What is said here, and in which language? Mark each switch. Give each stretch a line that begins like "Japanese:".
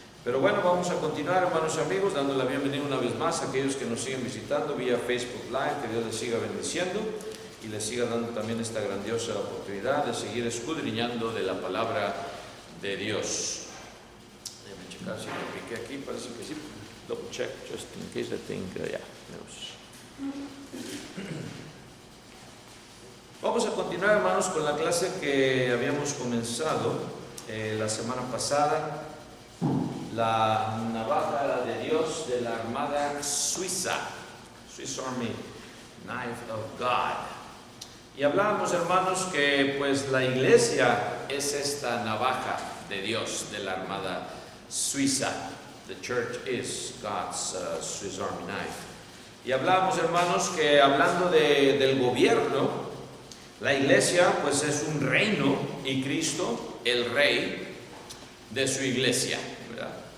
Spanish: Pero bueno, vamos a continuar, hermanos y amigos, dando la bienvenida una vez más a aquellos que nos siguen visitando vía Facebook Live. Que Dios les siga bendiciendo y les siga dando también esta grandiosa oportunidad de seguir escudriñando de la palabra de Dios. Déjenme checar si lo piqué aquí, parece que sí.
English: Double check, just in case I think, yeah.
Spanish: Vamos a continuar, hermanos, con la clase que habíamos comenzado la semana pasada, la navaja de Dios de la Armada Suiza,
English: Swiss Army Knife of God.
Spanish: Y hablábamos, hermanos, que pues la iglesia es esta navaja de Dios de la Armada Suiza.
English: The church is God's Swiss Army knife.
Spanish: Y hablábamos, hermanos, que hablando del gobierno, la iglesia pues es un reino y Cristo el rey de su iglesia, ¿verdad?